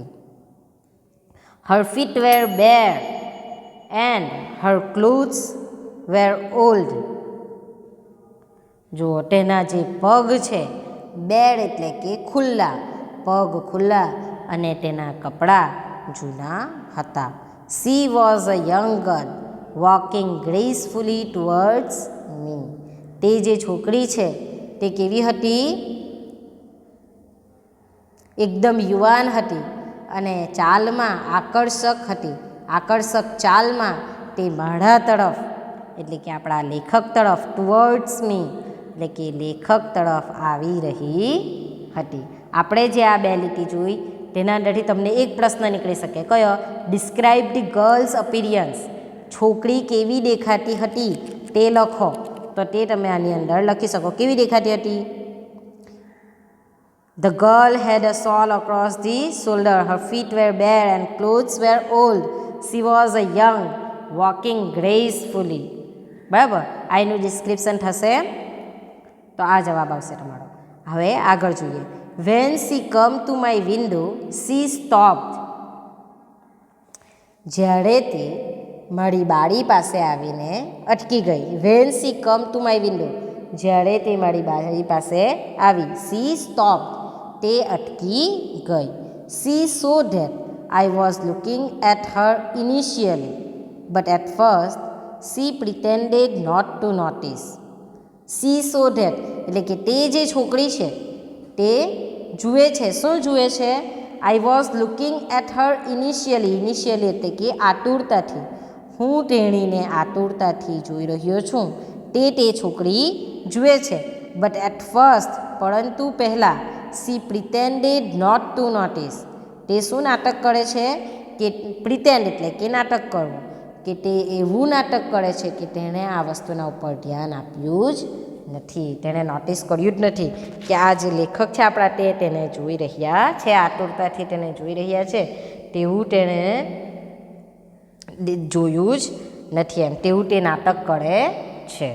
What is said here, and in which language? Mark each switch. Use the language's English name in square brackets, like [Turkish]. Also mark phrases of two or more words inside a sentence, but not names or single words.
[English] Her feet were bare and her clothes were old. [Gujarati] જુઓ, તેના જે પગ છે, બેર એટલે કે ખુલ્લા, પગ ખુલ્લા અને તેના કપડાં જૂના હતા. [English] She was a young girl walking gracefully towards me. [Gujarati] તે જે છોકરી છે તે કેવી હતી? એકદમ યુવાન હતી અને ચાલમાં આકર્ષક હતી. આકર્ષક ચાલમાં તે મારા તરફ એટલે કે આપણા લેખક તરફ, [English] towards me [Gujarati] એટલે કે લેખક તરફ આવી રહી હતી. આપણે જે આ બે લીટી જોઈ તેના અંદરથી તમને એક પ્રશ્ન નીકળી શકે. કયો? [English] describe the girl's appearance. [Gujarati] છોકરી કેવી દેખાતી હતી તે લખો. તો તે તમે આની અંદર લખી શકો. કેવી દેખાતી હતી? [English] The girl had a shawl across the shoulder. Her feet were bare and clothes were old. She was a young, walking gracefully. [Gujarati] બરાબર. આ એનું ડિસ્ક્રિપ્શન થશે. તો આ જવાબ આવશે તમારો. હવે આગળ જોઈએ. [English] When she come to my window, she stopped. [Gujarati] જ્યારે તે મારી બારી પાસે આવીને અટકી ગઈ. [English] When she come to my window, [Gujarati] જ્યારે તે મારી બારી પાસે આવી. [English] She stopped. [Gujarati] તે અટકી ગઈ. [English] She saw that I was looking at her initially, but at first she pretended not to notice. She saw that [Gujarati] એટલે કે તે જે છોકરી છે તે જુએ છે. શું જુએ છે? [English] I was looking at her initially. [Gujarati] Initially એટલે કે આતુરતાથી. હું તેણીને આતુરતાથી જોઈ રહ્યો છું. તે છોકરી જુએ છે. [English] but at first [Gujarati] પરંતુ પહેલાં [English] she pretended not to notice. [Gujarati] તે શું નાટક કરે છે? કે પ્રિટેન્ડ એટલે કે નાટક કરવું, કે તે એવું નાટક કરે છે કે તેણે આ વસ્તુના ઉપર ધ્યાન આપ્યું જ નથી, તેણે નોટિસ કર્યું જ નથી કે આ જે લેખક છે આપણા તેને જોઈ રહ્યા છે, આતુરતાથી તેને જોઈ રહ્યા છે તેવું તેણે જોયું જ નથી, એમ તેવું તે નાટક કરે છે.